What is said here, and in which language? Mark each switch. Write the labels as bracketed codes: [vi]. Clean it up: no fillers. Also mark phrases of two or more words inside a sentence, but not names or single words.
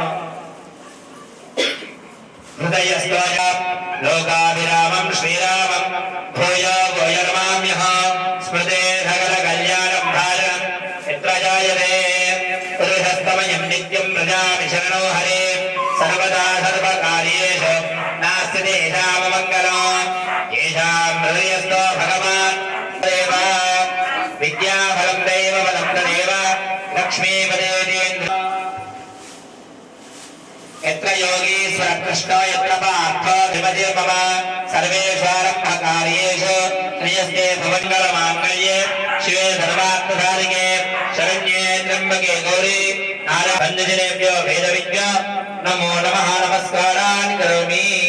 [sa] హృదయస్థోజ లోకాభిరామం శ్రీరామం భూయో భూయర్మామ్యః స్మృతే సకల కళ్యాణం భారణం యత్ర జాయతే పురుషస్తమయం నిత్యం ప్రజామి శరణో హరే సర్వదా సర్వకార్యేషు నాస్తి తేషామమంగళం. येषां हृदयस्थो भगवान् देव विद्याफलं दैवबलं तदेव लक्ष्मीपदेन्द्र यत्र योगीश्वर कृष्णो यत्र पार्थो विमतिर्मम सर्वेष्वारम्भकार्येषु श्रियस्ते भवङ्गलमाङ्गल्ये शिवे सर्वार्थसाधिके शरण्ये त्र्यम्बके गौरी नारायणेभ्यो वेदविद्यो नमो नमः नमस्कारान् करोमि.